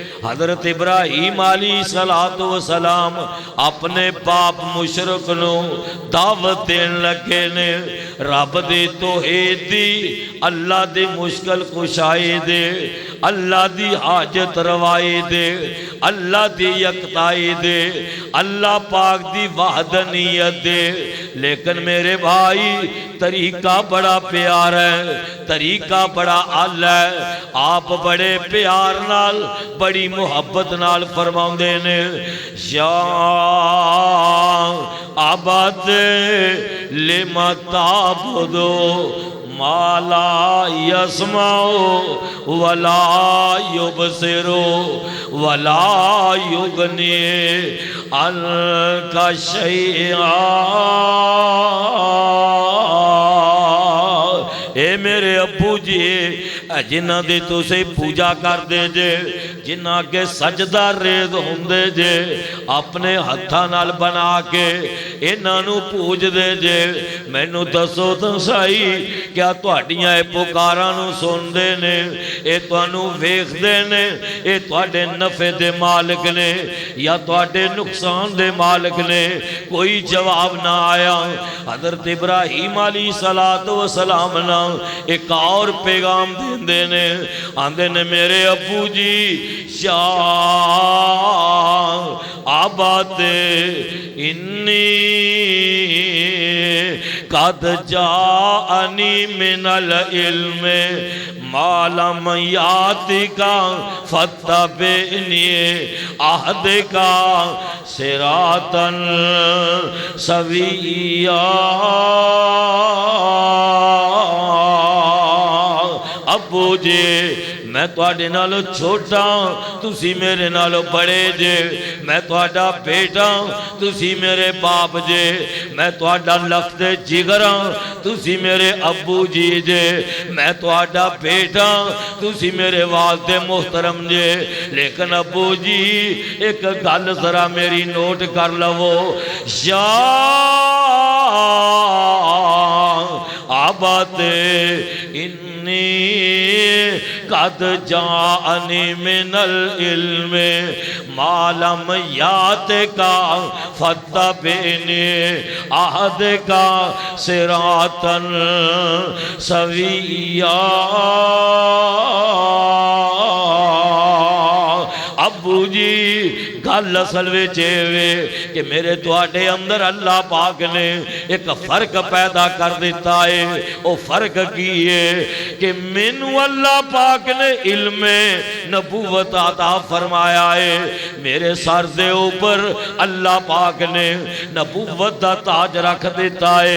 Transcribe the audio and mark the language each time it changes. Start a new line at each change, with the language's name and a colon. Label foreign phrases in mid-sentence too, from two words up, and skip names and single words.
Punjabi: حضرت ابراہیم علیہ السلام اپنے باپ مشرک نو دعوت دین لگے نے، رب دی توحید دی، اللہ دی مشکل کشائی دے، اللہ دی حاجت روائی دے، اللہ دی یکتائی دے، اللہ پاک دی وحدانیت دے۔
Urdu: لیکن میرے بھائی طریقہ بڑا پیار ہے، طریقہ بڑا اعلی ہے۔
Punjabi: آپ بڑے پیار نال، بڑی محبت نال فرماؤندے نے،
Arabic: یا عبد لما تعبدو ما لا يسمع ولا يبصر ولا يغني عنك شيئا۔
Punjabi: اے میرے ابو جی، جنہ دی تسے پوجا کر دے جے، جنہ کے سجدہ ریز ہوندے جے، اپنے ہتھاں نال بنا کے انہاں نو پوج دے جے، مینوں دسو تو صحیح کیا تہاڈیاں اے پکاراں نو سن دے نے، اے تانوں ویکھ دے نے، اے تہاڈے نفع دے مالک نے یا تہاڈے نقصان دے مالک نے؟ کوئی جواب نہ آیا۔ حضرت ابراہیم علیہ السلام نا ایک اور پیغام دیندے نے، آندے نے میرے ابو جی، یا
Arabic: عبد انی قد جاءنی من العلم ما لم یاتک فاتبعنی اہدک صراطا سویا۔
Punjabi: ابو جی میں تواڈے نالوں چھوٹا، تسی میرے نالوں بڑے جے، میں تواڈا بیٹا، تسی میرے باپ جے، میں تواڈا لخت جگر، تسی میرے ابو جی جے، میں تواڈا بیٹا، تسی میرے والد محترم جے۔ لیکن ابو جی ایک گل ذرا میری نوٹ کر لو،
Arabic: یا عبد انی قد جاءنی من العلم ما لم یاتک فاتبعنی اہدک صراطا سویا۔
Punjabi: ابو جی گل اصل وچ وے کہ میرے تواڈے اندر اللہ پاک نے ایک فرق پیدا کر دیتا ہے۔ او فرق کی ہے کہ مینوں اللہ پاک نے علم نبوت عطا فرمایا ہے، میرے سر دے اوپر اللہ پاک نے نبوت دا تاج رکھ دیتا ہے۔